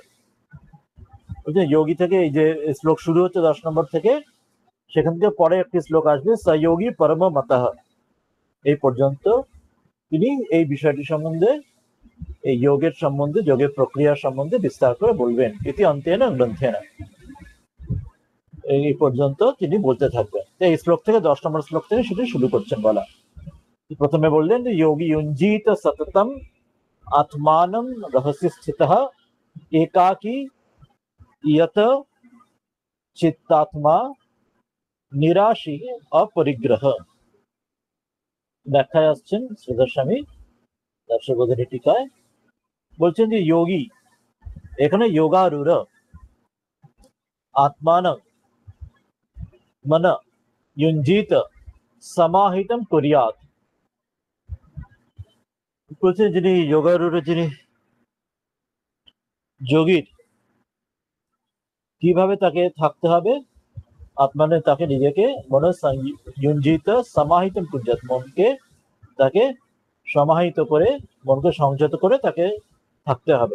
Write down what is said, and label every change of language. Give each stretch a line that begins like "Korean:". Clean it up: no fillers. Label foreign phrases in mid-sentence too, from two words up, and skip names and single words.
Bangla: যোগী থেকে এই যে শ্লোক শুরু হচ্ছে 10 নম্বর থেকে, সেখান থেকে পরে একটি শ্লোক আসবে সয়োগী পরম মত, এই পর্যন্ত তিনি এই বিষয়টি সম্বন্ধে, এই যোগের সম্বন্ধে, যোগের প্রক্রিয়া সম্বন্ধে বিস্তার করে বলবেন।
Sanskrit: ইতি অন্তেন গ্রন্থেন,
Bangla: এই পর্যন্ত তিনি বলতে থাকবেন। এই শ্লোক থেকে 10 নম্বর শ্লোক থেকে সেটি শুরু করছেন বলা। প্রথমে বললেন যে যোগী
Sanskrit: युञ्जीत सततम आत्मानं रहसि स्थितः एकाकी यत चित्तात्मा निराशी अपरिग्रह।
Bangla: ব্যাখ্যায় আসছেন শ্রীধর স্বামী তার সুবোধিনী টিকায়, বলছেন যে যোগী, এখানে যোগারূঢ়,
Sanskrit: आत्मानं मन युञ्जीत समाहितं कुर्यात्।
Bangla: বলছে যিনি যোগারূঢ়, যিনি যোগীর কিভাবে তাকে থাকতে হবে, আত্মানে তাকে নিজেকে
Sanskrit: মন ইউঞ্জিত সমাহিতম কুর্যাৎ,
Bangla: মনকে তাকে সমাহিত করে, মনকে সংযত করে তাকে থাকতে হবে।